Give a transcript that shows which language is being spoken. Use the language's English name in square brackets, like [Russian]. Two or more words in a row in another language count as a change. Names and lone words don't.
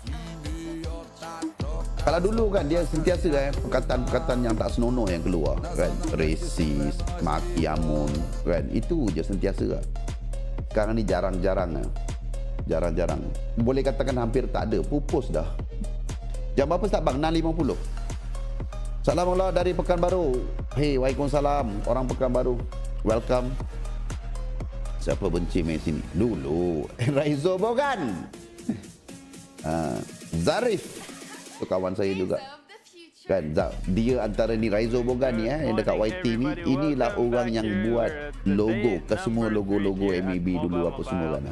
[Malay] Kalau dulu kan dia sentiasa perkataan-perkataan yang tak senonoh yang keluar, kan. Racist, maki amun, kan. Itu je sentiasa kan. Sekarang ni jarang-jarang. Jarang-jarang. Boleh katakan hampir tak ada. Pupus dah. Jam berapa start bang? 6.50. Salam Allah dari Pekanbaru. Hey, waalaikumsalam. Orang Pekanbaru. Welcome. Siapa benci main sini? Dulu. Raizo Bogan. Zarif. Itu kawan saya juga. Kan, dia antara ni Raizo Bogan ni yang dekat YT ni, inilah orang yang buat logo ke semua logo-logo MAB dulu apa semua kan.